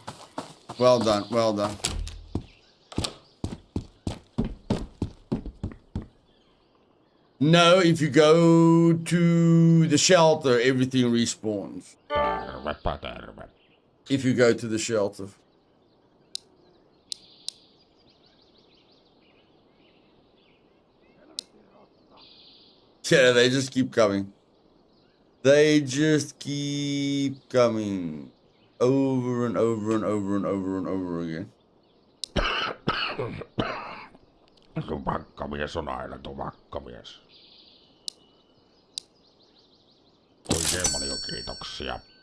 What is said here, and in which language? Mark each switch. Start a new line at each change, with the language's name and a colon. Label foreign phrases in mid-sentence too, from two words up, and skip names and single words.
English: Well done, well done. No, if you go to the shelter, everything respawns.
Finnish: Tervepä terve.
English: If you go to the shelter. Yeah, they just keep coming. They just keep coming. Over and over and over and over and over again.
Finnish: Tupakkamies on aina tupakkamies. Oikein paljon kiitoksia.